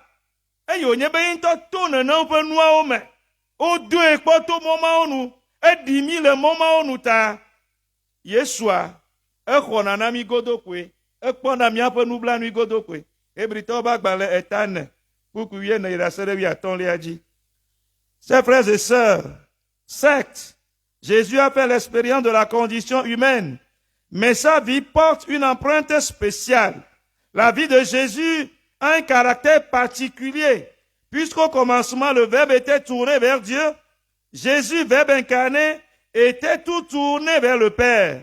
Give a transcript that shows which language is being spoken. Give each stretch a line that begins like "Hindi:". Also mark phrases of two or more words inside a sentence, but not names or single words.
Ewe: Eye wònye be ŋutɔ to nenem ƒe nuawo me. Wodoe kpɔ to mɔmawo nu, eɖi mi le mɔmawo nu ta. Yesua exɔna na mi godokoe, ekpɔna míaƒe nublanui godokoe. Hebritɔwo ƒe agbalẽ eta ne kpukpui wiene yi ɖe ase ɖe wuiatɔ̃lia dzi.
French: Chers frères et sœurs, certes, Jésus a fait l'expérience de la condition humaine, mais sa vie porte une empreinte spéciale. La vie de Jésus a un caractère particulier. Puisqu'au commencement, le Verbe était tourné vers Dieu, Jésus, Verbe incarné, était tout tourné vers le Père.